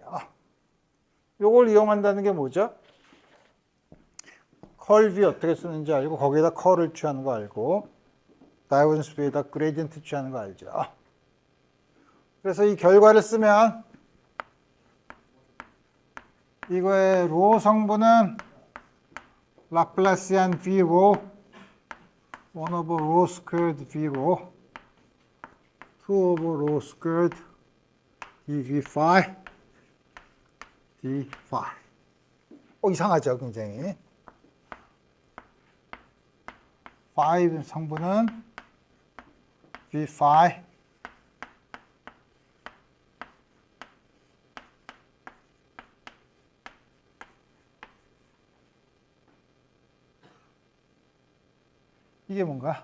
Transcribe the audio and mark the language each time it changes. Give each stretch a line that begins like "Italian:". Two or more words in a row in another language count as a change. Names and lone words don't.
Korean: 요걸 이용한다는 게 뭐죠? 컬 V 어떻게 쓰는지 알고 거기에다 컬을 취하는 거 알고 다이버전스 V에다 그레디언트 취하는 거 알죠. 그래서 이 결과를 쓰면 이거의 로 성분은 라플라시안 V로
English: 1 over rho squared V
Korean: 로
English: 2 over rho squared dV phi d phi.
Korean: 이상하죠, 굉장히. phi 성분은 V phi 이게 뭔가?